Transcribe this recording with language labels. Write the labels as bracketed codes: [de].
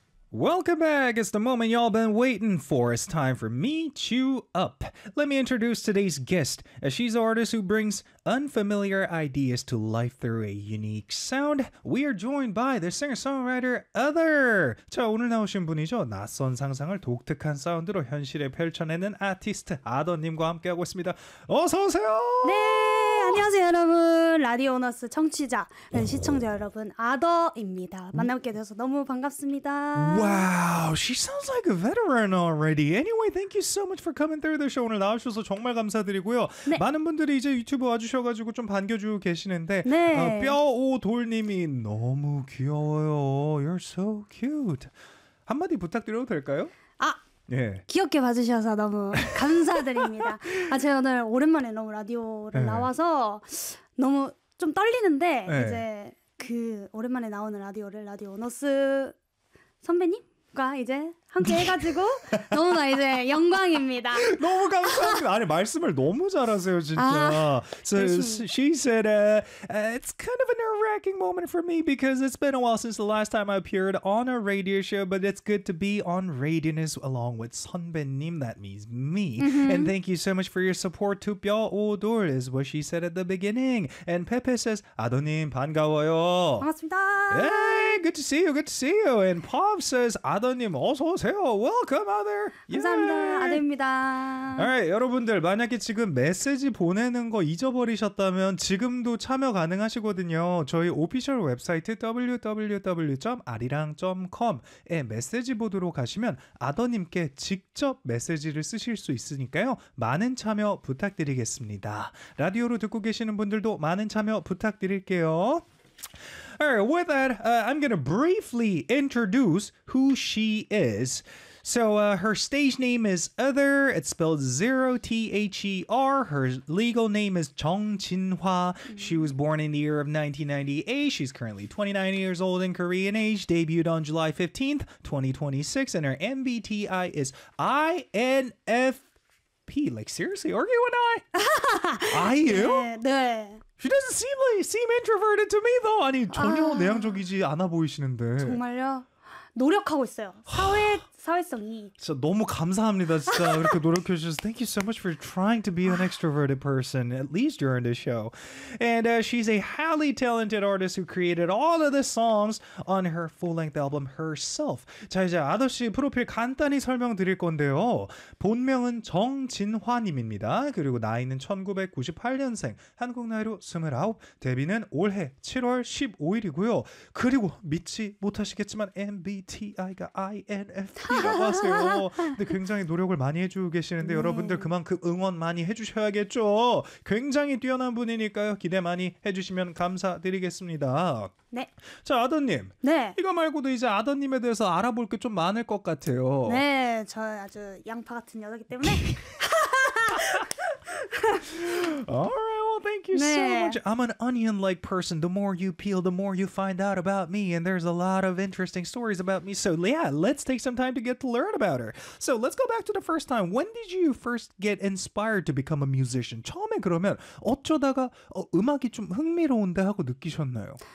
[en] Welcome back. It's the moment y'all been waiting for. It's time for Me Chew Up. Let me introduce today's guest, as she's an artist who brings unfamiliar ideas to life through a unique sound. We are joined by the singer-songwriter Other. [ko] 자, 오늘 나오신 분이죠. 낯선 상상을 독특한 사운드로 현실에 펼쳐내는 아티스트 아더님과 함께하고 있습니다. 어서 오세요. 네. 안녕하세요 여러분, 라디오너스 청취자 시청자 여러분, 아더입니다. 만나게 돼서 너무 반갑습니다. [en] Wow, she sounds like a veteran already. Anyway, thank you so much for coming through the show. [ko] 오늘 나와주셔서 정말 감사드리고요. 네. 많은 분들이 이제 유튜브 와주셔가지고 좀 반겨주고 계시는데 네. 뼈오돌님이 너무 귀여워요. [en] You're so cute. [ko] 한마디 부탁드려도 될까요? 예. 귀엽게 봐주셔서 너무 감사드립니다. 아, 제가 오늘 오랜만에 너무 라디오를 예. 나와서 너무 좀 떨리는데 예. 이제 그 오랜만에 나오는 라디오를 라디오 오너스 선배님과 이제 함께 해가지고 너무나 이제 영광입니다. 너무 감사합니다. 아니 말씀을 너무 잘하세요 진짜. [en] 아, so she said it's kind of a nerve-wracking moment for me because it's been a while since the last time I appeared on a radio show, but it's good to be on Radiness along with 선배님. That means me. Mm-hmm. And thank you so much for your support to 뼈오돌 is what she said at the beginning. And Pepe says [ko] 아더님 반가워요. 반갑습니다. [en] Hey, good to see you. Good to see you. And Pop says [ko] 아더님 어서 오세요. [en] Welcome, Other. [ko] 감사합니다. 아들입니다. Alright, 여러분들 만약에 지금 메시지 보내는 거 잊어버리셨다면 지금도 참여 가능하시거든요. 저희 오피셜 웹사이트 www.arirang.com에 메시지 보드로 가시면 아더님께 직접 메시지를 쓰실 수 있으니까요. 많은 참여 부탁드리겠습니다. 라디오로 듣고 계시는 분들도 많은 참여 부탁드릴게요. [en] Alright, with that, I'm going to briefly introduce who she is. So her stage name is Other. It's spelled 0-T-H-E-R. Her legal name is 정진화. Mm-hmm. She was born in the year of 1998. She's currently 29 years old in Korean age. Debuted on July 15th, 2026. And her MBTI is INFP. Like, seriously, are you an I? I you? [ko] 네. [en] She doesn't seem like seem introverted to me though. [ko] 아니 전혀 아, 내향적이지 않아 보이시는데. 정말요? 노력하고 있어요. 사회 사회성이. 진짜 너무 감사합니다. 진짜 이렇게 노력해 주셔서 [en] thank you so much for trying to be an extroverted person at least during the show. And she's a highly talented artist who created all of the songs on her full-length album herself. [ko] 자 이제 아더씨 프로필 간단히 설명드릴 건데요. 본명은 정진화님입니다. 그리고 나이는 1998년생, 한국 나이로 29, 데뷔는 올해 7월 15일이고요. 그리고 믿지 못하시겠지만 MBTI가 INFP. 라고 하세요. 근데 굉장히 노력을 많이 해주고 계시는데 네. 여러분들 그만큼 응원 많이 해주셔야겠죠. 굉장히 뛰어난 분이니까요. 기대 많이 해주시면 감사드리겠습니다. 네. 자, 아더님. 네. 이거 말고도 이제 아더님에 대해서 알아볼 게 좀 많을 것 같아요. 네. 저 아주 양파 같은 여자이기 때문에. [en] Alright, well thank you 네. so much. I'm an onion-like person. The more you peel, the more you find out about me. And there's a lot of interesting stories about me. So yeah, let's take some time to get to learn about her. So let's go back to the first time. When did you first get inspired to become a musician? [ko] 처음에 그러면 어쩌다가 음악이 좀 흥미로운데 하고 느끼셨나요?